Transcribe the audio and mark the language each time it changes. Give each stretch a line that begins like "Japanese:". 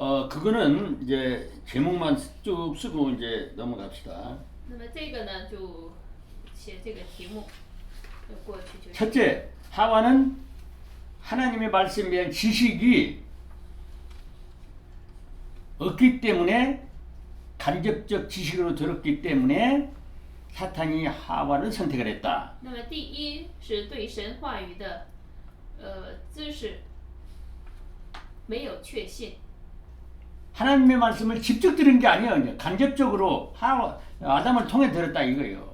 Korean: 그거는 이제 제목만 쭉 쓰고 이제 넘어갑시다.
Chinese: 那么这个呢，就写这个题目，就过去就。
Korean: 첫째, 하와는 하나님의 말씀에 대한 지식이 없기 때문에 간접적 지식으로 들었기 때문에 사탄이 하와를 선택을 했다.
Chinese: 那么第一是对神话语的知识没有确信。
Korean: 하나님의 말씀을 직접 들은 게 아니에요. 이제 간접적으로 아담을 통해 들었다 이거예요.